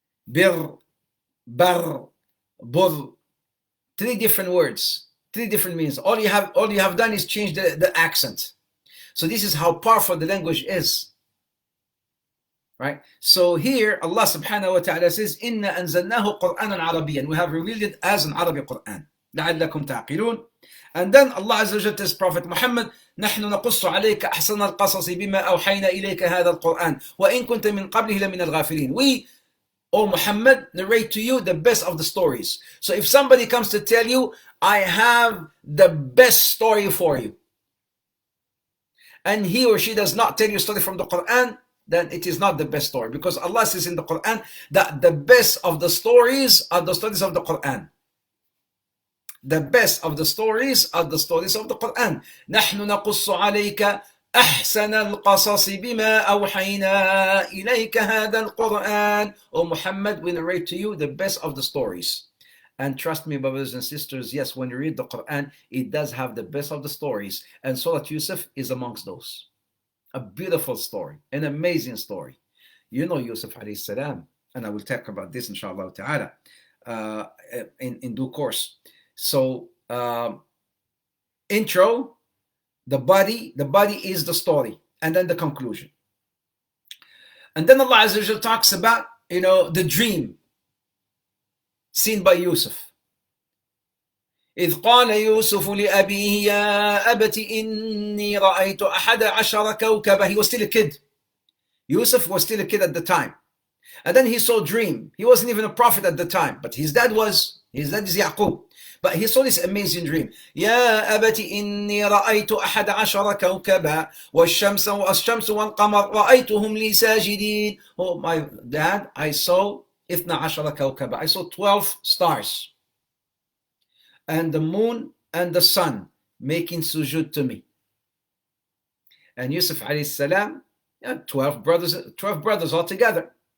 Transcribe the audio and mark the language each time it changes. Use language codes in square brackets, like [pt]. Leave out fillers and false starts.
[en] Bir, bar, bur. 3 different words, 3 different meanings. All you have done is change the accent. So this is how powerful the language is. Right? So here Allah subhanahu wa ta'ala says, [ar] Inna anzalnahu Qur'anan Arabiyan. [en] We have revealed it as an Arabic Qur'an. [ar] لعلكم تعقلون. [en] And then Allah Azza wa Jalla tells Prophet Muhammad, [ar] نحن نقص عليك أحسن القصص بما أوحينا إليك هذا القرآن وإن كنت من قبله لمن الغافلين. [en] We, O Muhammad, narrate to you the best of the stories. So if somebody comes to tell you, I have the best story for you, and he or she does not tell you a story from the Quran, then it is not the best story, because Allah says in the Quran that the best of the stories are the stories of the Quran. The best of the stories are the stories of the Quran. [ar] نحن نقص عليك أحسن القصص بما أوحينا إليك هذا القرآن. [en] O Muhammad, we narrate to you the best of the stories. And trust me, brothers and sisters, yes, when you read the Quran, it does have the best of the stories. And Surah Yusuf is amongst those. A beautiful story, an amazing story. Yusuf alayhi salam, and I will talk about this inshallah ta'ala in due course. So intro, the body is the story, and then the conclusion. And then Allah Azza wa Jalla talks about the dream seen by Yusuf. [ar] إذ قال يوسف لأبيه يا أبت إني رأيت أحد عشر كوكبا. [en] He was still a kid. Yusuf was still a kid at the time. And then he saw a dream. He wasn't even a prophet at the time, but his dad was. His dad is Yaqub. But he saw this amazing dream. [ar] يا أبت إني رأيت أحد عشر كوكبا والشمس والقمر رأيتهم لي ساجدين. [en] Oh my dad, I saw 12 كوكبا. I saw 12 stars. And the moon and the sun making sujood to me. And Yusuf alayhi salam, 12 brothers altogether.